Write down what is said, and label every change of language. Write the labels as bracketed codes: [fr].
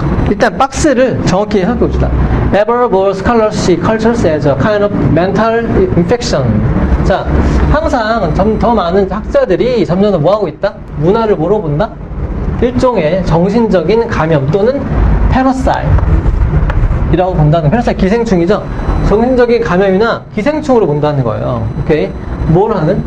[ko] 일단 박스를 정확히 살펴봅시다. [en] Ever more scholars see cultures as a kind of mental infection. [ko] 자, 항상 더 많은 학자들이 점점 더 뭐하고 있다? 문화를 뭐로 본다? 일종의 정신적인 감염 또는 패러사이트 이라고 본다는, 패러사이트 기생충이죠. 정신적인 감염이나 기생충으로 본다는 거예요. 오케이. 뭘 하는?